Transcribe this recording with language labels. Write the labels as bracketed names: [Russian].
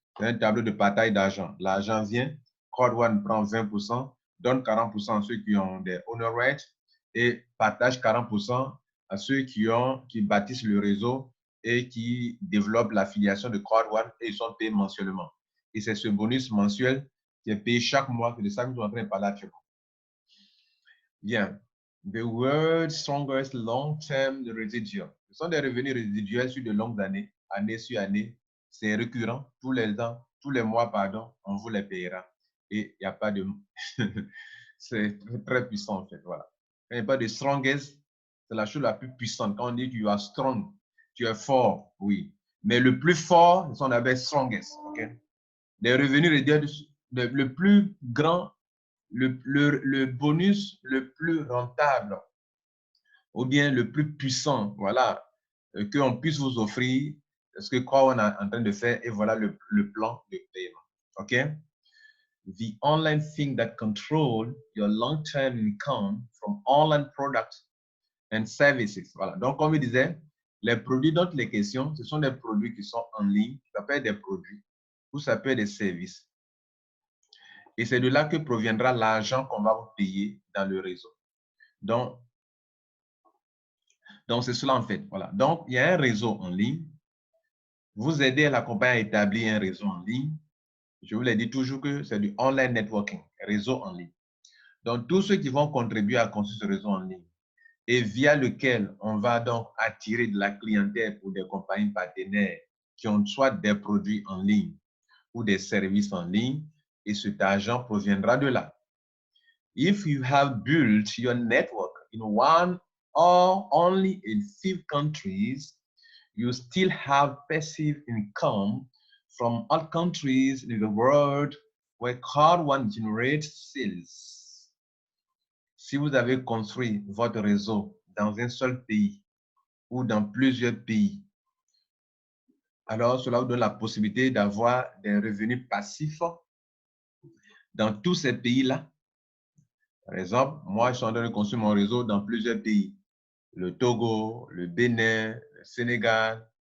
[French] C'est un tableau de partage d'argent. L'argent vient, Crowd1 prend 20%, donne 40% à ceux qui ont des honor rights et partage 40% à ceux qui bâtissent le réseau et qui développent l'affiliation de Crowd1 et ils sont payés mensuellement. Et c'est ce bonus mensuel qui est payé chaque mois, c'est de ça que nous sommes en train de parler actuellement. Bien. [English] The world's strongest long-term residual. [French] Ce sont des revenus résiduels sur de longues années, année sur année. C'est récurrent, tous les ans, tous les mois, pardon, on vous les payera. Et il n'y a pas de... c'est très puissant, en fait, voilà. Il n'y a pas de strongest, c'est la chose la plus puissante. Quand on dit que [English] you are strong, [French] tu es fort, oui. Mais le plus fort, c'est ce qu'on appelle strongest, ok? Les revenus résiduels, le plus grand, le bonus le plus rentable ou bien le plus puissant, voilà, qu'on puisse vous offrir ce que Crowd1 est en train de faire et voilà le plan de paiement. OK? [English] The online thing that control your long-term income from online products and services. [French] Voilà. Donc, comme je disais, les produits dont les questions, ce sont des produits qui sont en ligne. Ça peut être des produits ou ça peut être des services. Et c'est de là que proviendra l'argent qu'on va vous payer dans le réseau. Donc, c'est cela en fait. Voilà. Donc, il y a un réseau en ligne. Vous aidez la compagnie à établir un réseau en ligne. Je vous l'ai dit toujours que c'est du online networking, réseau en ligne. Donc, tous ceux qui vont contribuer à construire ce réseau en ligne et via lequel on va donc attirer de la clientèle pour des compagnies partenaires qui ont soit des produits en ligne ou des services en ligne, et cet argent proviendra de là. [English] If you have built your network in one or only in few countries, you still have passive income from all countries in the world where Crowd1 generates sales. [French] Si vous avez construit votre réseau dans un seul pays ou dans plusieurs pays, alors cela vous donne la possibilité d'avoir des revenus passifs dans tous ces pays-là. Par exemple, moi, je suis en train de construire mon réseau dans plusieurs pays. Le Togo, le Bénin, le Sénégal.